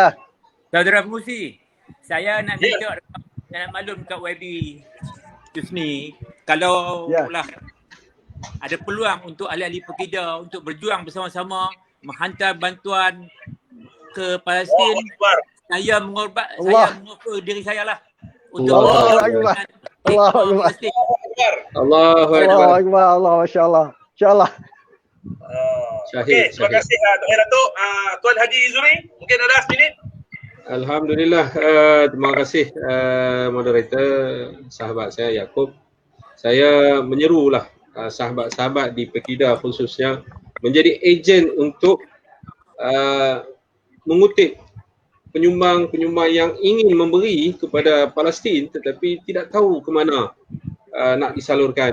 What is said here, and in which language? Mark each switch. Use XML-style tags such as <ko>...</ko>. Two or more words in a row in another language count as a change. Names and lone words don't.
<ms>Saudara pengurusi, saya nak minta nak maklum kat YB Tusmi, kalau lah ada peluang untuk ahli-ahli Pekida untuk berjuang bersama-sama menghantar bantuan ke Palestin, saya mengoffer diri saya lah untuk</ms> <ar>الله أكبر. ما شاء الله. إن شاء الله.</ar> <ms>Okey, terima kasih Tok Ayah Datuk. Tuan Haji Zuri, mungkin ada seminit. Alhamdulillah, terima kasih moderator, sahabat saya Yaakob. Saya menyerulah sahabat-sahabat di Pekida khususnya menjadi ejen untuk mengutip penyumbang-penyumbang yang ingin memberi kepada Palestin tetapi tidak tahu ke mana nak disalurkan.</ms>